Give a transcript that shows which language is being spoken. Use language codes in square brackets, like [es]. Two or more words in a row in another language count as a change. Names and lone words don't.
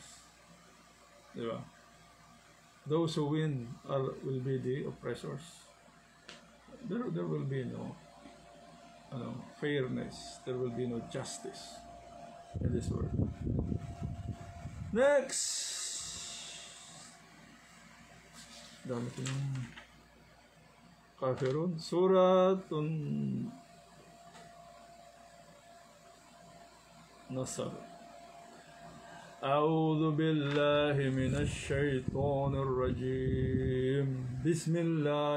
[en] Diba? Those who win will be the oppressors. There will be no fairness. There will be no justice in this world. Next. [tl] Dami ko ng kafirun. Suratun Nasr. [ar] أعوذ بالله من الشيطان الرجيم بسم الله